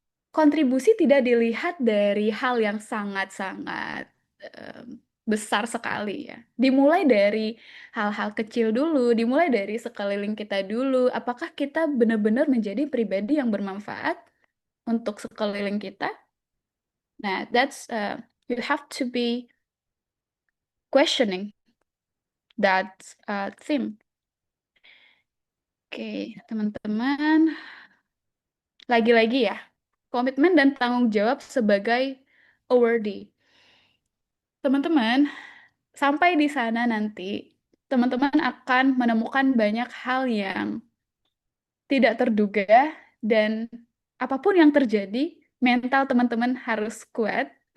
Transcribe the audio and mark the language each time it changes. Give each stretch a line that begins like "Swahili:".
Indonesian: Kontribusi tidak dilihat dari hal yang sangat-sangat em, besar sekali ya. Dimulai dari hal-hal kecil dulu, dimulai dari sekeliling kita dulu. Apakah kita benar-benar menjadi pribadi yang bermanfaat untuk sekeliling kita?
English: Nah, you have to be questioning that theme.
Indonesian: Oke, teman-teman, lagi-lagi ya, komitmen dan tanggung jawab sebagai awardee. Teman-teman, sampai di sana nanti, teman-teman akan menemukan banyak hal yang tidak terduga dan apapun yang terjadi, mental teman-teman harus kuat.